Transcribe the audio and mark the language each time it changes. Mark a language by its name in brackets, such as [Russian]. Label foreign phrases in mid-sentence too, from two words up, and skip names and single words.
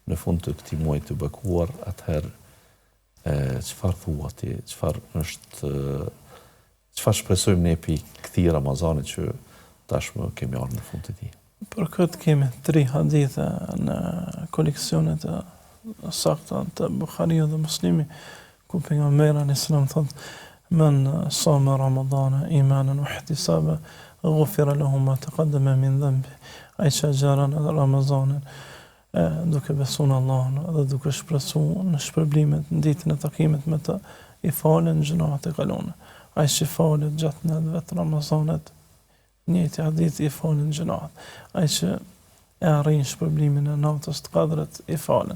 [Albanian] në fund të këtij muaji të bekuar, atëherë çfarë thua ti, çfarë shpresojmë ne pi këtij Ramazanit që tashmë kemi ardhur në fund të tij? Për këtë kemi 3 hadithe në koleksionet e sakta të Buhariut dhe Muslimi, ku pejgamberi [Arabic] عليه السلام [Albanian] thotë: [Arabic] "من صام رمضان إيمانا واحتسابا غفر له ما تقدم من ذنبه." [Albanian] Ai që agjeron Ramazanin duke besuar në Allahun dhe duke shpresuar në shpërblimet në ditën e takimit me të, i falen gjunahet e kaluara. Ai që falet gjatë natëve të Ramazanit, njëjti hadith, i falen gjunahet. Ai që e arrin shpërblimin e natës të Kadrit, i falen.